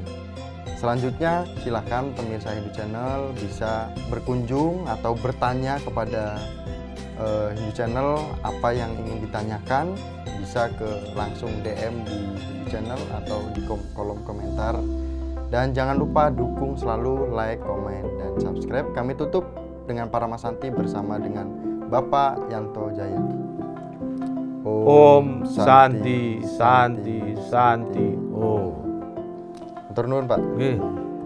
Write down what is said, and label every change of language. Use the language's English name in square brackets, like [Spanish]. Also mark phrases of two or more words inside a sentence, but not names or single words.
[Indonesian] Selanjutnya silakan pemirsa Hindu Channel bisa berkunjung atau bertanya kepada Hindu Channel apa yang ingin ditanyakan, bisa langsung DM di Hindu Channel atau di kolom komentar. Dan jangan lupa dukung selalu like, komen, dan subscribe. Kami tutup dengan Parama Santi bersama dengan Bapak Yanto Jaya. [Sanskrit] Om Santi, Santi, Santi, Om. [Javanese] Matur nuwun, Pak. [Indonesian] Oke.